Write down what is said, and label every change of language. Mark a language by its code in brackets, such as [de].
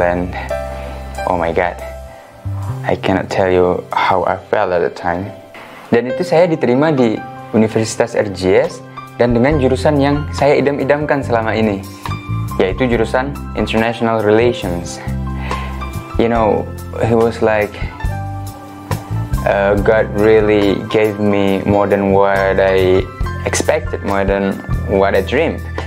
[en] And oh my god, I cannot tell you how I felt at the time. [id] Dan itu saya diterima di Universitas RGS dan dengan jurusan yang saya idam-idamkan selama ini, yaitu jurusan International Relations. [en] You know, it was like God really gave me more than what I expected, more than what I dreamed.